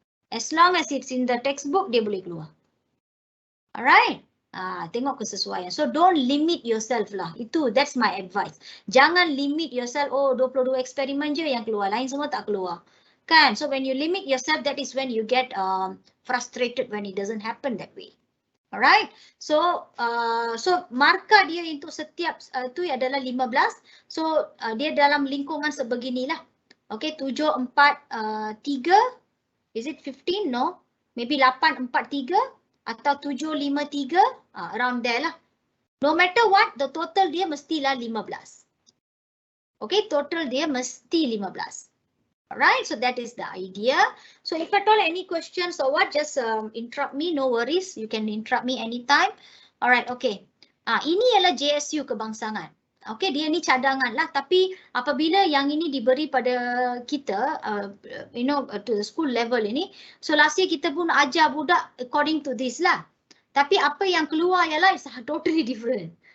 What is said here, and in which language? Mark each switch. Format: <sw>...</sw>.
<en>As long as it's in the textbook,</en> <ms>dia boleh keluar.</ms> <en>Alright.</en> <ms>Tengok kesesuaian.</ms> <en>So don't limit yourself</en> <ms>lah.</ms> <en>That's my advice.</en> <ms>Jangan</ms> <en>limit yourself,</en> <ms>22 eksperimen je yang keluar, lain semua tak keluar. Kan?</ms> <en>So when you limit yourself, that is when you get frustrated when it doesn't happen that way. Alright?</en> <ms>So markah dia untuk setiap tu adalah 15. So dia dalam lingkungan sebeginilah. Okay, 7, 4, 3.</ms> <en>Is it 15? No. Maybe 8, 4, 3.</en> <ms>Atau 7, 5, 3,</ms> <en>around there lah. No matter what, the total</en> <ms>dia mestilah 15. Okay, total dia mesti 15.</ms> <en>Alright, so that is the idea. So if at all any questions or what, just interrupt me, no worries. You can interrupt me anytime. Alright, okay.</en> <ms>Ini ialah JSU Kebangsaan. Okay, dia ni cadangan lah. Tapi apabila yang ini diberi pada kita,</ms> <en>to the school level</en> <ms>ini, so last year kita pun ajar budak</ms> <en>according to this</en> <ms>lah. Tapi apa yang keluar ialah</ms> <en>is totally different.</en>